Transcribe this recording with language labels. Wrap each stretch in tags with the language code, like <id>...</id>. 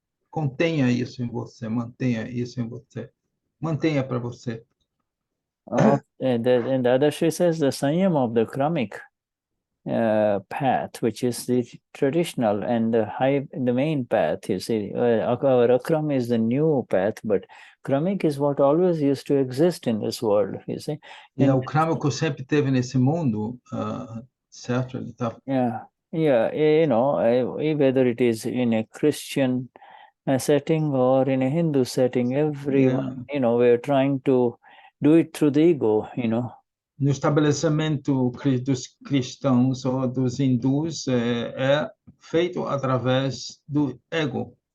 <pt>Contenha isso em você, mantenha isso em você. Mantenha para você.</pt> <en>And the Dadashri says the Saiyam of the Kramic path, which is the traditional and the main path, you see. Our Akram is the new path, but Kramic is what always used to exist in this world, you see.</en> <pt>E o Kramico sempre teve nesse mundo, certo? Ele tá...</pt> <en>whether it is in a Christian setting or in a Hindu setting, everyone, we're trying to do it through the ego,</en> <pt>No estabelecimento dos cristãos ou dos hindus é feito através do ego.</pt>